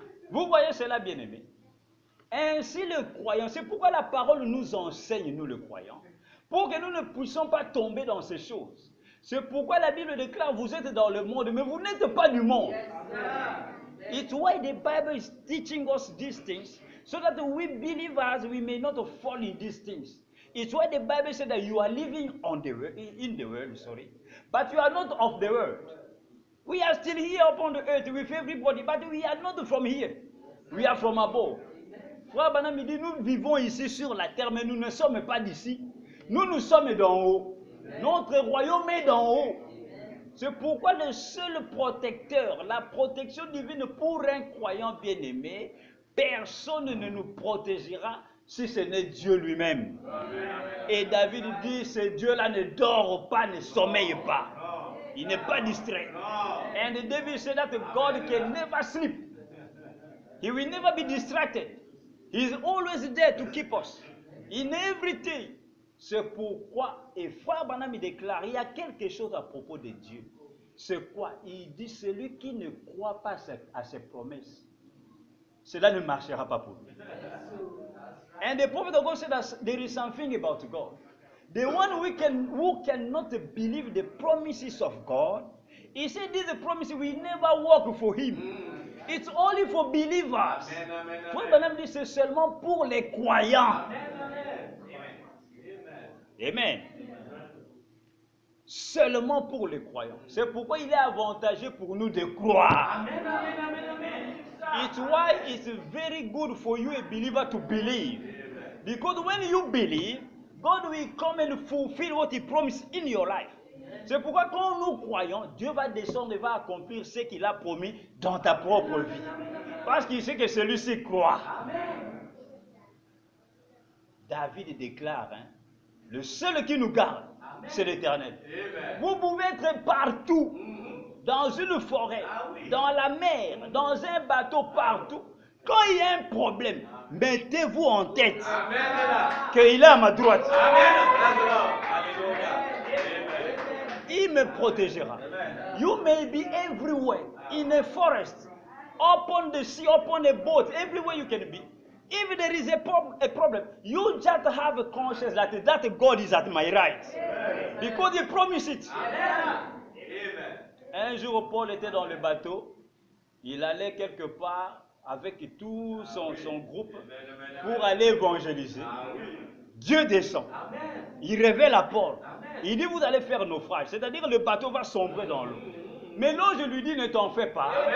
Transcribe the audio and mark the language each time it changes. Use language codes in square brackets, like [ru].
[fr] Vous voyez cela, bien-aimé? Ainsi le croyant, c'est pourquoi la parole nous enseigne, nous le croyants, pour que nous ne puissions pas tomber dans ces choses. C'est pourquoi la Bible déclare, vous êtes dans le monde, mais vous n'êtes pas du monde. [en] It's why the Bible is teaching us these things, so that we believers, we may not fall in these things. It's why the Bible said that you are living in the world, but you are not of the world. We are still here upon the earth with everybody, but we are not from here. We are from above. [fr] Frère Branham dit, nous vivons ici sur la terre, mais nous ne sommes pas d'ici. Nous sommes d'en haut. Notre royaume est d'en haut. C'est pourquoi le seul protecteur, la protection divine pour un croyant bien-aimé, personne ne nous protégera si ce n'est Dieu lui-même. Et David dit, ce Dieu-là ne dort pas, ne sommeille pas. Il n'est pas distrait. [en] And David said that God can never sleep. He will never be distracted. He is always there to keep us in everything. [fr] C'est pourquoi, et Frère Branham déclare, il y a quelque chose à propos de Dieu. C'est quoi? Il dit, celui qui ne croit pas à ses promesses, cela ne marchera pas pour lui. [en] And the prophet of God said that there is something about God. The one who cannot believe the promises of God, he said this promise will never work for him. It's only for believers. [fr] Frère Branham dit, c'est seulement pour les croyants. Amen. Seulement pour les croyants. C'est pourquoi il est avantageux pour nous de croire. [en] It's why it's very good for you, a believer, to believe. Because when you believe, God will come and fulfill what He promised in your life. [fr] C'est pourquoi quand nous croyons, Dieu va descendre et va accomplir ce qu'il a promis dans ta propre vie. Parce qu'il sait que celui-ci croit. David déclare, le seul qui nous garde, c'est l'Éternel. Vous pouvez être partout, dans une forêt, dans la mer, dans un bateau, partout. Quand il y a un problème, mettez-vous en tête qu'il est à ma droite. Il me protégera. [en] You may be everywhere, in a forest, upon the sea, upon a boat, everywhere you can be. If there is a problem, you just have a conscience that God is at my right. Because He promised it. [fr] Un jour, Paul était dans le bateau. Il allait quelque part avec tout son groupe pour aller évangéliser. Dieu descend. Il révèle à Paul. Il dit, vous allez faire naufrage. C'est-à-dire le bateau va sombrer dans l'eau. Mais l'ange lui dit, ne t'en fais pas.